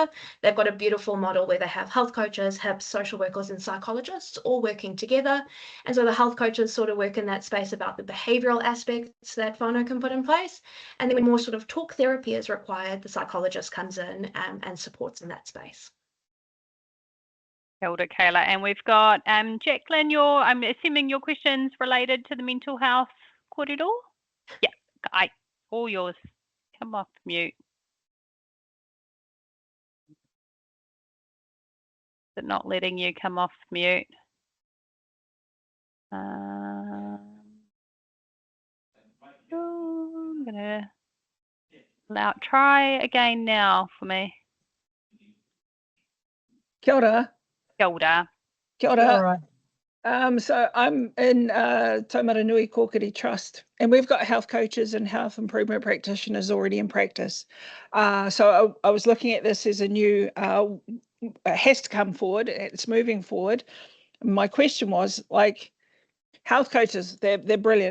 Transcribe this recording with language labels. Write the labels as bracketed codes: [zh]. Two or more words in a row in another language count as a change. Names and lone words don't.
[en] They've got a beautiful model where they have health coaches, HIPs, social workers and psychologists all working together. And so the health coaches sort of work in that space about the behavioural aspects that whānau can put in place. And then when more sort of talk therapy is required, the psychologist comes in and supports in that space. [mi] Kia ora, [en] Kayla. And we've got Jacqueline, I'm assuming your question's related to the mental health kōrero? Yeah, all yours. Come off mute. Is it not letting you come off mute? I'm going to try again now for me. [mi] Kia ora. Kia ora. Kia ora. [en] So I'm in Taumaranui Kōkiri Trust, and we've got health coaches and health improvement practitioners already in practice. So I was looking at this as a new, it has to come forward, it's moving forward. My question was, like, health coaches, they're brilliant.